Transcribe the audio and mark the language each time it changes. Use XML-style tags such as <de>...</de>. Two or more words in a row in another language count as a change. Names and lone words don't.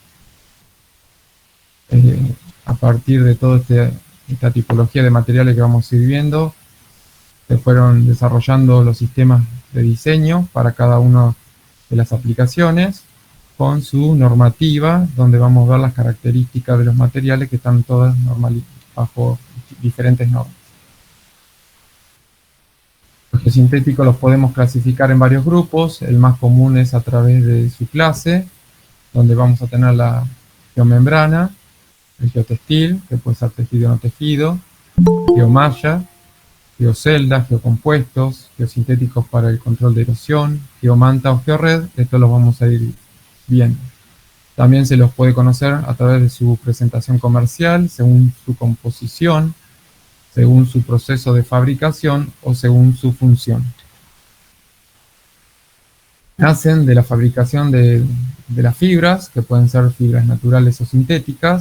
<es>A partir de toda esta tipología de materiales que vamos a ir viendo, se fueron desarrollando los sistemas de diseño para cada una de las aplicaciones con su normativa, donde vamos a ver las características de los materiales que están todas bajo diferentes normas. Los geosintéticos los podemos clasificar en varios grupos. El más común es a través de su clase, donde vamos a tener la geomembrana, el geotextil, que puede ser tejido o no tejido, geomalla, geoceldas, geocompuestos, geosintéticos para el control de erosión, geomanta o geored. Esto los vamos a ir viendo. También se los puede conocer a través de su presentación comercial, según su composición, según su proceso de fabricación o según su función. Nacen de la fabricación de las fibras, que pueden ser fibras naturales o sintéticas.</es>